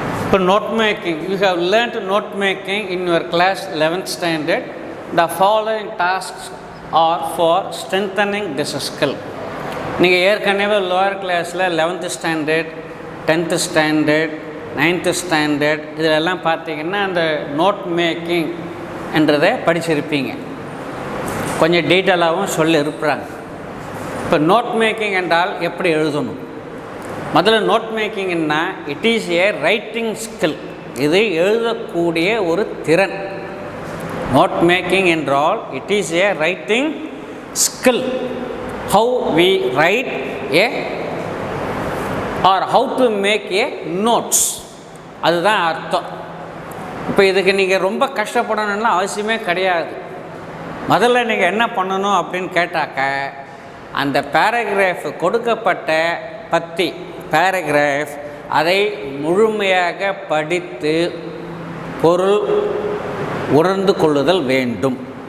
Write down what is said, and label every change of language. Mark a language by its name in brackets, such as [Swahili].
[English] For note making, you have learnt note making in your class 11th standard. The following tasks are for strengthening this skill. [Tamil] நீங்கள் ஏற்கனவே lower கிளாஸில் 11th standard, 10th standard, 9th standard இதிலெல்லாம் பார்த்தீங்கன்னா அந்த note making என்றதை படிச்சிருப்பீங்க. கொஞ்சம் டீட்டெயிலாகவும் சொல்லியிருப்பாங்க. இப்போ நோட் மேக்கிங் என்றால் எப்படி எழுதணும்? [English] முதல்ல நோட் மேக்கிங்னா it is a writing skill. [Tamil] இது எழுதக்கூடிய ஒரு திறன். நோட் மேக்கிங் என்றால் [English] It is a writing skill. How we write a or how to make a notes, [Tamil] அதுதான் அர்த்தம். இப்போ இதுக்கு நீங்கள் ரொம்ப கஷ்டப்படணும்னா அவசியமே கிடையாது. முதல்ல நீங்கள் என்ன பண்ணணும் அப்படின்னு கேட்டாக்க, அந்த பேராகிராஃப் கொடுக்கப்பட்ட பத்தி பேராகிராஃப் அதை முழுமையாக படித்து பொருள் உணர்ந்து கொள்ளுதல் வேண்டும்.